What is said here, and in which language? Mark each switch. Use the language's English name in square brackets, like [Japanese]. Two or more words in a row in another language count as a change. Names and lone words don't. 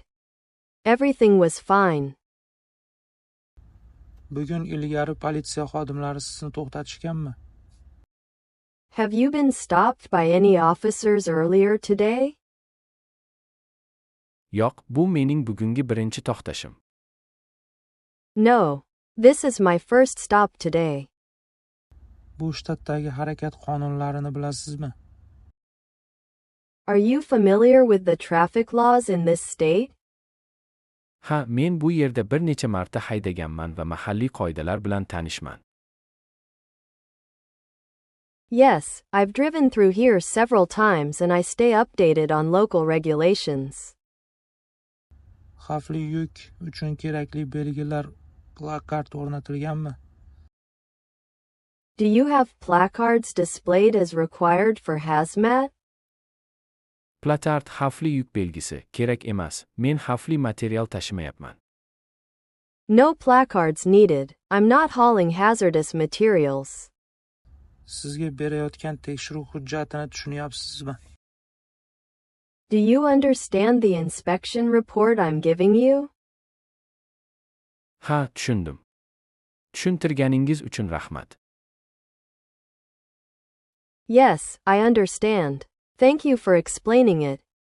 [English] Everything was fine. [Uzbek] Bugun ilgari politsiya xodimlari sizni to'xtatishganmi? [English] Have you been stopped by any officers earlier today? [Uzbek] Yo'q, bu mening bugungi birinchi to'xtashim. [English] No. This is my first stop today. [Uzbek] Bu shtatdagi harakat qonunlarini bilasizmi? [English] Are you familiar with the traffic laws in this state? [Uzbek] Ha, men bu yerda bir necha marta haydaganman va mahalliy qoidalar bilan tanishman. [English] Yes, I've driven through here several times and I stay updated on local regulations. [Uzbek] Xavfli yuk uchun kerakli belgilar plakard o'rnatilganmi? [English] Do you have placards displayed as required for hazmat? [Uzbek] Platard xavfli yuk belgisi kerak emas. Men xavfli material tashimayapman. [English] No placards needed. I'm not hauling hazardous materials. [Uzbek] Sizga berayotgan tekshiruv hujjatini tushunyapsizmi? [English] Do you understand the inspection report I'm giving you? [Uzbek] Ha, tushundim. Tushuntirganingiz uchun rahmat. [English] Yes, I understand. Thank you for explaining it.